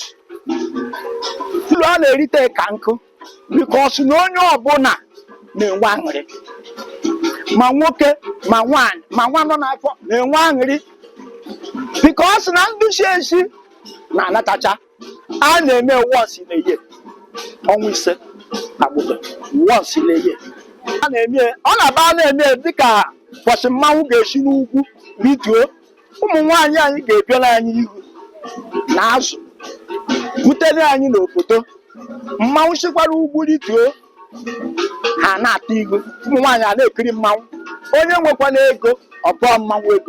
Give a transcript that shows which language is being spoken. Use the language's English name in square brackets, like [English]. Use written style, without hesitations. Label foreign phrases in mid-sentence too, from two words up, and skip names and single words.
[Igbo] Uru a na-erite ka nkụ because na onye ọbụla na-enwe aṅụrị, ma nwoke ma nwaanyị ma nwa nọ n'afọ na-enwe aṅụrị because na nduzi esi na-anatacha. A na-eme [English] once in a year, [Igbo] ọnwa ise Agbụdo [English] once in a year. [Igbo] A na-eme ọ na-aba na-eme dịka ụbọchị mmanwụ ga-esi n'ugwu rituo. Ụmụ nwaanyị anyị ga-ebiara anyị ihu na azụ butere anyị n'obodo. Mmanwụ sikwara ugwu rituo, ha na-ata ihu. Ụmụ nwaanyị a na-ekiri mmanwụ. Onye nwekwana ego ọ bụọ mmanwụ ego.